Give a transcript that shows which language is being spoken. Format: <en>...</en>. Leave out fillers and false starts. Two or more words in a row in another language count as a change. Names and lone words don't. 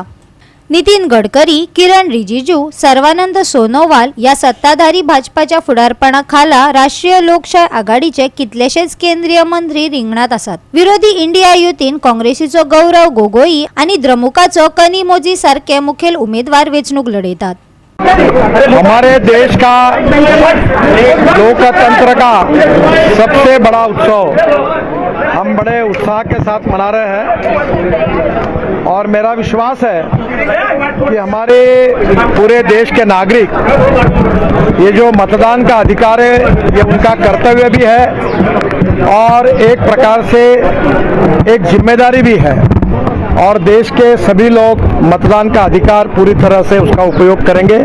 <kok>नितीन गडकरी, किरण रिजिजू, सर्वानंद सोनोवाल या सत्ताधारी भाजपाच्या फुडारपणाखाला राष्ट्रीय लोकशाय आघाडीचे कितलेशेच केंद्रीय मंत्री रिंगणात आसात. विरोधी इंडिया युतीन काँग्रेसीचो गौरव गोगोई आणि द्रमुकाचो कनिमोझी सारखे मुखेल उमेदवार वेंचणूक लढयतात.</kok> <hi>हमारे देश का लोकतंत्र का सबसे बड़ा उत्सव हम बड़े उत्साह के साथ मना रहे हैं और मेरा विश्वास है कि हमारे पूरे देश के नागरिक ये जो मतदान का अधिकार है ये उनका कर्तव्य भी है और एक प्रकार से एक जिम्मेदारी भी है और देश के सभी लोग मतदान का अधिकार पूरी तरह से उसका उपयोग करेंगे.</hi>